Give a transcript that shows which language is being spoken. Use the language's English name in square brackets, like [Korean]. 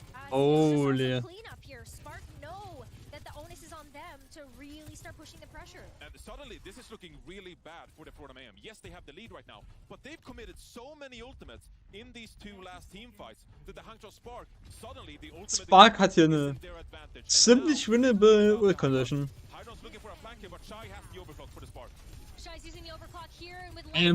[English] Holy. Cleanup here. Spark know that the onus is on them to really start pushing the pressure. And suddenly, this is looking really bad for the Florida Mayhem. Yes, they have the lead right now, but they've committed so many ultimates in these 2 last team fights that the Hangzhou Spark suddenly the ultimate [German] Spark hat hier eine ziemlich winnable Ult Condition. [English] Hydron's looking for a flank here, but Schau has the overclock for the Spark. Schau's using the overclock here and with